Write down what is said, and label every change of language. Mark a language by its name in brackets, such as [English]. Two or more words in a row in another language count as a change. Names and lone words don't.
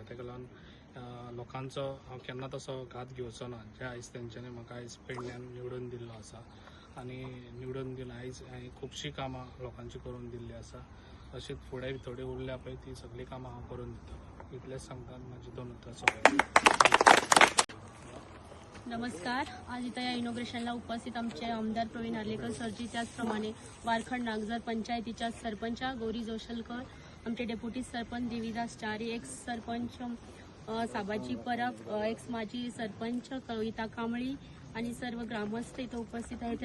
[Konkani] ताका लागून लोकांचो हांव केन्ना तसो घात घेवचो ना। जे आयज तेंच्यांनी म्हाका आयज पेडण्यान निवडून दिल्लो आसा आनी निवडून दिवन आयज हांवें खुबशीं कामां लोकांची करून दिल्ली आसा। अशीच फुडें थोडी उरल्या पळय ती सगळीं कामां हांव करून दितलो। इतलेंच सांगतात म्हाजी 2 उतरां सोंपयता। नमस्कार। [Marathi] आज इथं या इनॉग्रेशनला उपस्थित आमचे आमदार प्रवीण आर्लेकर सरजी, त्याचप्रमाणे वारखंड नागझर पंचायतीच्या सरपंच गौरी जोशलकर, आमचे डेप्युटी सरपंच देवीदास चारी, एक्स सरपंच साबाजी परब, एक्स माजी सरपंच कविता कांबळी आणि सर्व ग्रामस्थ इथं उपस्थित आहेत।